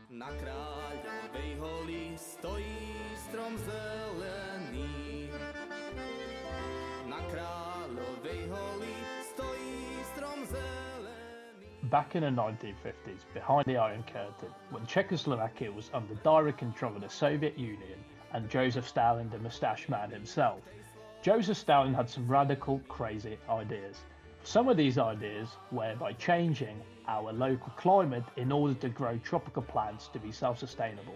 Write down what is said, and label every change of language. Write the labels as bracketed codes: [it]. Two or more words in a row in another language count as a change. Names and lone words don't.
[sk] Na Kráľovej holi stojí strom zelený. Na Kráľovej holi stojí strom zelený. [en] Back in the 1950s, behind the Iron Curtain, when Czechoslovakia was under direct control of the Soviet Union and Joseph Stalin, the moustache man himself, Joseph Stalin had some radical, crazy ideas. Some of these ideas were by changing our local climate in order to grow tropical plants to be self-sustainable.